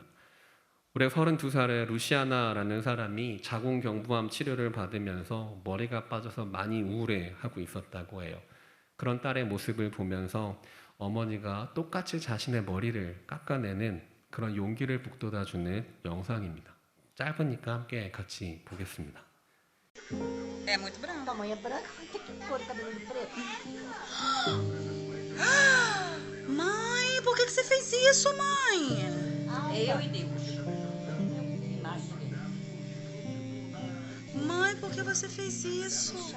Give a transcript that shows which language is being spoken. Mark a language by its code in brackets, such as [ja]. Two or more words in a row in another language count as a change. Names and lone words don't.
[ko] 올해 32살의 루시아나라는 사람이 자궁경부암 치료를 받으면서 머리가 빠져서 많이 우울해하고 있었다고 해요. 그런 딸의 모습을 보면서 어머니가 똑같이 자신의 머리를 깎아내는 그런 용기를 북돋아주는 영상입니다. 짧으니까 함께 같이 보겠습니다. [pt] É muito branco. Tua mãe é branca? Que cor de cabelo de preto? Mãe, por que você fez isso, mãe? Eu e Deus. Imagem dele. Mãe, por que você fez isso?